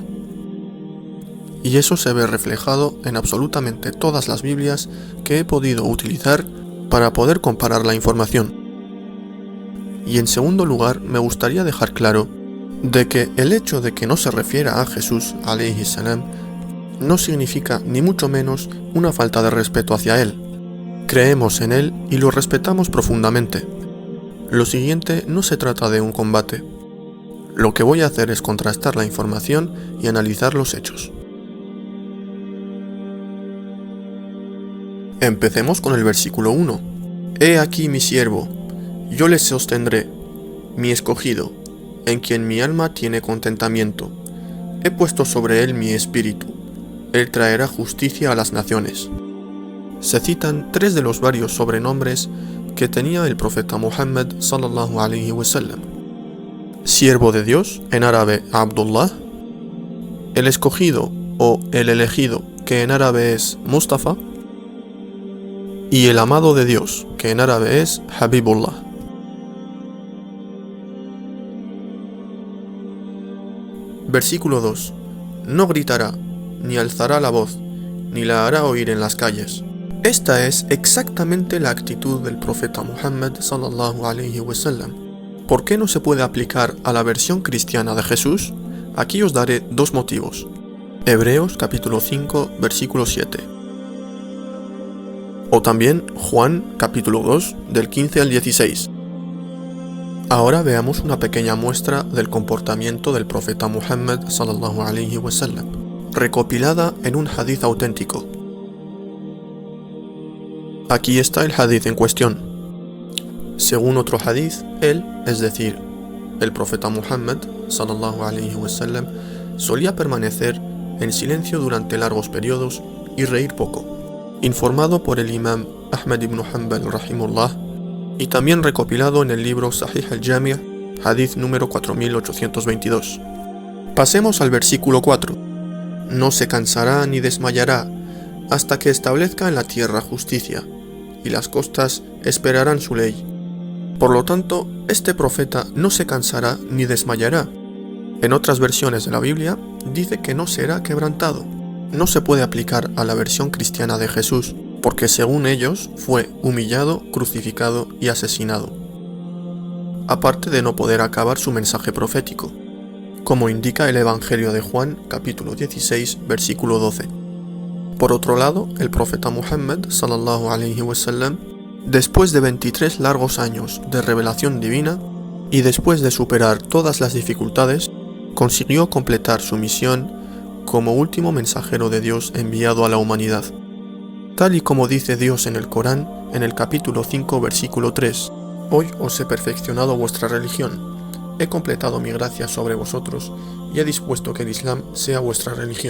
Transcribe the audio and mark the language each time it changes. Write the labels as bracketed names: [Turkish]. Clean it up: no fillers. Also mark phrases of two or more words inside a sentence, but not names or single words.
[Spanish] Y eso se ve reflejado en absolutamente todas las Biblias que he podido utilizar para poder comparar la información. Y en segundo lugar, me gustaría dejar claro de que el hecho de que no se refiera a Jesús, [Arabic] عليه السلام, [Spanish] no significa ni mucho menos una falta de respeto hacia él. Creemos en él y lo respetamos profundamente. Lo siguiente no se trata de un combate. Lo que voy a hacer es contrastar la información y analizar los hechos. Empecemos con el versículo 1. He aquí mi siervo, yo le sostendré, mi escogido, en quien mi alma tiene contentamiento. He puesto sobre él mi espíritu, él traerá justicia a las naciones. Se citan tres de los varios sobrenombres que tenía el profeta Muhammad [Arabic] صلى الله عليه وسلم. [Spanish] Siervo de Dios, en árabe Abdullah, el escogido o el elegido, que en árabe es Mustafa, y el amado de Dios, que en árabe es Habibullah. Versículo 2. No gritará, ni alzará la voz, ni la hará oír en las calles. Esta es exactamente la actitud del profeta Muhammad [Arabic] صلى الله عليه وسلم. [Spanish] ¿Por qué no se puede aplicar a la versión cristiana de Jesús? Aquí os daré dos motivos. Hebreos capítulo 5, versículo 7. O también Juan capítulo 2, del 15 al 16. Ahora veamos una pequeña muestra del comportamiento del profeta Muhammad [Arabic] صلى الله عليه وسلم, [Spanish] recopilada en un hadith auténtico. Aquí está el hadith en cuestión. Según otro hadith, él, es decir, el profeta Muhammad [Arabic] صلى الله عليه وسلم, [Spanish] solía permanecer en silencio durante largos periodos y reír poco. Informado por el imam Ahmad ibn Hanbal rahimullah y también recopilado en el libro Sahih al-Jami', hadith número 4822. Pasemos al versículo 4. No se cansará ni desmayará hasta que establezca en la tierra justicia, y las costas esperarán su ley. Por lo tanto, este profeta no se cansará ni desmayará. En otras versiones de la Biblia dice que no será quebrantado. No se puede aplicar a la versión cristiana de Jesús, porque según ellos fue humillado, crucificado y asesinado, aparte de no poder acabar su mensaje profético, como indica el Evangelio de Juan, capítulo 16, versículo 12. Por otro lado, el profeta Muhammad [Arabic] صلى الله عليه وسلم, [Spanish] después de 23 largos años de revelación divina y después de superar todas las dificultades, consiguió completar su misión como último mensajero de Dios enviado a la humanidad. Tal y como dice Dios en el Corán, en el capítulo 5, versículo 3, Hoy os he perfeccionado vuestra religión, he completado mi gracia sobre vosotros y he dispuesto que el Islam sea vuestra religión.